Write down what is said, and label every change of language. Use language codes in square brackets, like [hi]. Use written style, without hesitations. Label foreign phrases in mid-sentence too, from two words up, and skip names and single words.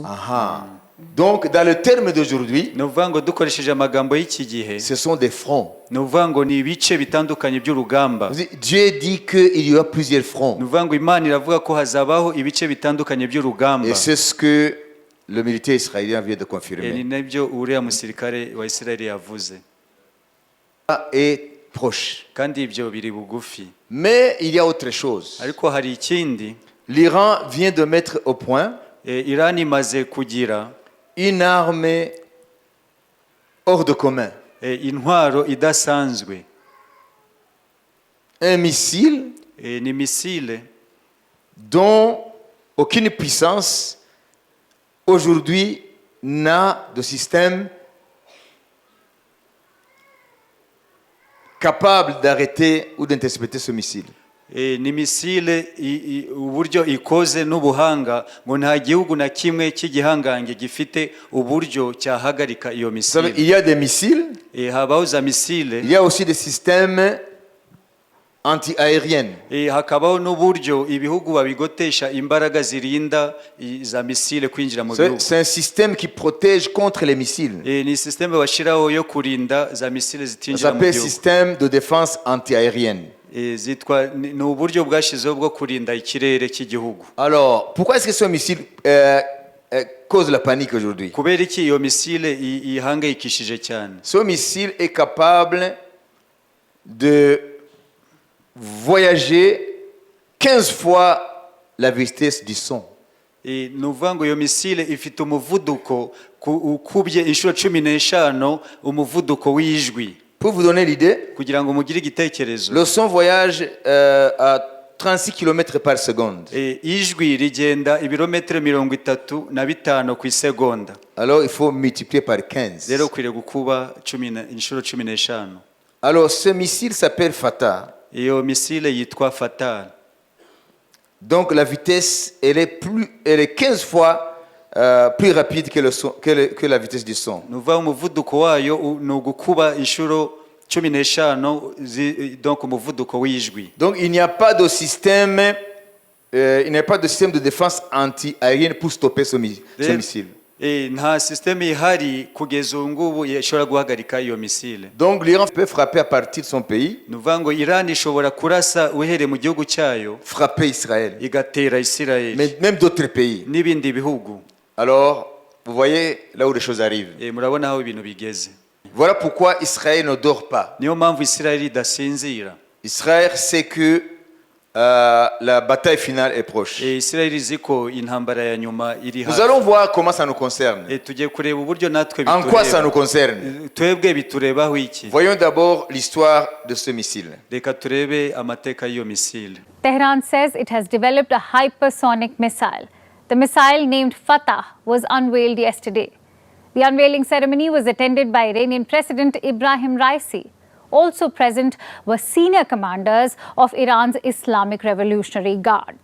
[fr] Donc dans le terme d'aujourd'hui, [rw] nuvuga dukoresheje amagambo y'iki gihe, [fr] ce sont des fronts. [rw] nuvuga ni ibice bitandukanye by'urugamba. [fr] Dieu dit qu'il y aura plusieurs fronts. [rw] nuvuga Imana iravuga ko hazabaho ibice bitandukanye by'urugamba. [fr] Et c'est ce que le militaire israélien vient de confirmer. [rw] Ni nabyo uriya musirikare wa Isirayeli yavuze. [fr] Est proche. [rw] Kandi ibyo biri bugufi. [fr] Mais il y a autre chose. [rw] Ariko hari ikindi. [fr] L'Iran vient de mettre au point [rw] Irani imaze kugira [fr] une arme hors de commun. [rw] Intwaro idasanzwe. [fr] Un missile [rw] ni missile [fr] dont aucune puissance aujourd'hui n'a de système capable d'arrêter ou d'intercepter ce missile. [rw] Ni missile uburyo ikoze n'ubuhanga ngo nta gihugu na kimwe cy'igihangange gifite uburyo cyahagarika iyo missile. [fr] Il y a des missiles. [rw] Habaho za missile. [fr] Il y a aussi des systèmes anti-aériennes. [rw] Hakabaho n'uburyo ibihugu babigotesha imbaraga zirinda za missile kwinjira mu bihugu. [fr] C'est un système qui protège contre les missiles. [rw] Ni système bashiraho yo kurinda za missile zitinjira mu bihugu. [fr] Ça s'appelle [rw] gihugu. [fr] système de défense anti-aérienne. [rw] Zitwa ni uburyo bwashizeho bwo kurinda ikirere cy'igihugu. [fr] Alors, pourquoi est-ce que ce missile cause la panique aujourd'hui? [rw] Kubera iki iyo missile ihangayikishije cyane? [fr] Ce missile est capable de voyager 15 fois la vitesse du son. [rw] Nuvuga ngo iyo missile ifite umuvuduko ukubye inshuro 15 umuvuduko w'ijwi. [fr] Pour vous donner l'idée, [rw] kugira ngo mugire igitekerezo, [fr] le son voyage à 36 km par seconde. [rw] Ijwi rigenda ibirometero 35 ku isegonda. [fr] Alors il faut multiplier par 15. [rw] Rero kwire gukuba inshuro 15. [fr] Alors ce missile s'appelle Fatah. [rw] Iyo missile yitwa Fatah. [fr] Donc la vitesse elle est 15 fois plus rapide que la vitesse du son. [rw] Nuva umuvuduko wayo no gukuba inshuro 15 donc umuvuduko w'ijwi. [fr] Donc il n'y a pas de système il n'y a pas de système de défense anti-aérienne pour stopper ce missile. [rw] nta sisiteme ihari kugeza ubu ngubu ishobora guhagarika iyo misile. [fr] Donc l'Iran peut frapper à partir de son pays, [rw] ni ukuvuga ngo Iran ishobora kurasa uhereye mu gihugu cyayo [fr] frapper Israël, [rw] igatera Isirayeli [fr] mais même d'autres pays. [rw] n'ibindi bihugu. [fr] Alors, vous voyez là où les choses arrivent. [rw] Murabona aho ibintu bigeze. [fr] Voilà pourquoi Israël ne dort pas. [rw] niyo mpamvu Isirayeli idasinzira. [fr] Israël sait que la bataille finale est proche. [rw] Isirayeli izi ko intambara ya nyuma iri [fr] Nous [rw] hafi. [fr] allons voir comment ça nous concerne. [rw] Tugiye kureba uburyo natwe [fr] En quoi ça nous concerne? [rw] twebwe biturebaho iki. [fr] Voyons d'abord l'histoire de ce missile. [rw] Reka turebe amateka y'iyo misile. [en] Tehran says it has developed a hypersonic missile. The missile, named Fatah, was unveiled yesterday. The unveiling ceremony was attended by Iranian President Ibrahim Raisi. Also present were senior commanders of Iran's Islamic Revolutionary Guard.